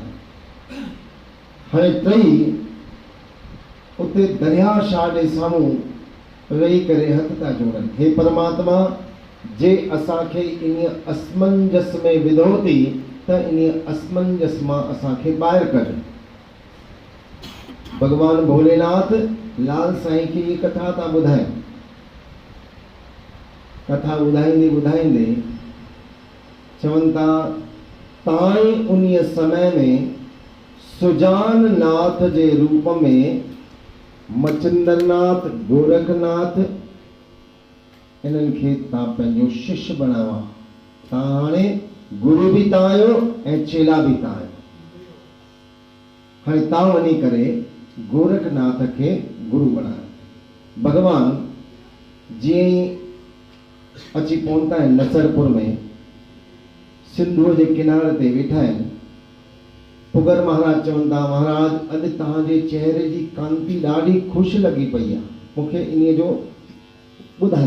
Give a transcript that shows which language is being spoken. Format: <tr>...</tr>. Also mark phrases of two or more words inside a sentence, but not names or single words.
<sd>हाणे टई उते दरिया शाह जे साम्हूं वेही करे हथ था जोड़नि, हे परमात्मा, जे असांखे इन असमंजस में विधो थी त इन असमंजस मां असांखे ॿाहिरि कढ। भगवान भोलेनाथ लाल साईं खे ये कथा था ॿुधाइनि। कथा ॿुधाईंदे ॿुधाईंदे चवनि था, ताईं उन समय में सुजान नाथ जे रूप में मच्छिंदरनाथ, गोरखनाथ, इन्हनि खे तव्हां पंहिंजो शिष्य बनायो। तव्हां हाणे गुरु बि तव्हां आहियो ऐं चेला बि तव्हां आहियो। हाणे तव्हां वञी करे गोरखनाथ खे गुरु बनायो। भगवान जीअं ई अची पहुता आहिनि नसरपुर में, सिंधूअ जे किनारे ते वेठा आहिनि, पुगर महाराज चवनि था, महाराज अॼु तव्हांजे चेहरे जी कांति ॾाढी ख़ुशि लॻी पई आहे, मूंखे इन जो ॿुधायो।</sd>